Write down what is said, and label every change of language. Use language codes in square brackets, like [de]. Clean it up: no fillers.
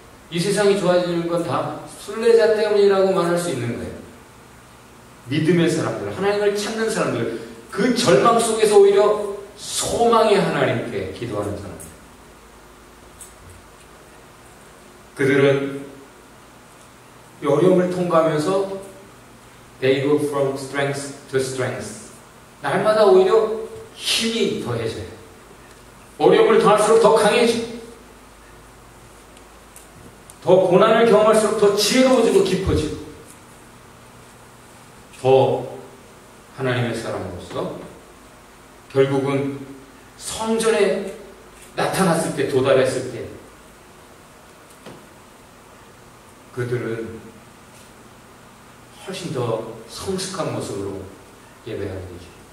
[ko] 이 세상이 좋아지는 건 다 순례자 때문이라고 말할 수 있는 거예요. 믿음의 사람들, 하나님을 찾는 사람들, 그 절망 속에서 오히려 소망의 하나님께 기도하는 사람들. 그들은 어려움을 통과하면서 [en] they go from strength to strength. [ko] 날마다 오히려 힘이 더해져요. 어려움을 더할수록 더 강해져. 더 고난을 경험할수록 더 지혜로워지고 깊어지고 더 하나님의 사람으로서 결국은 성전에 나타났을 때, 도달했을 때 그들은 훨씬 더 성숙한 모습으로 예배하게 되죠.